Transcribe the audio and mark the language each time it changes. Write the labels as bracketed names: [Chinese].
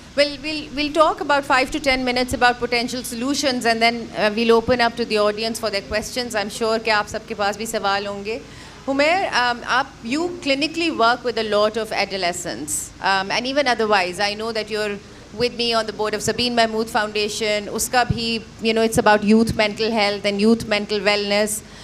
[English] Well, we'll talk about 5 to 10 minutes about potential solutions, and then we'll open up to the audience for their questions. I'm sure [Urdu] کہ آپ سب کے پاس بھی سوال ہوں گے. [English] Humair, you clinically work with a lot of adolescents, and even otherwise. I know that you're with me on the board of Sabeen Mahmood Foundation. [Urdu] Uska bhi, [English] it's about youth mental health and youth mental wellness.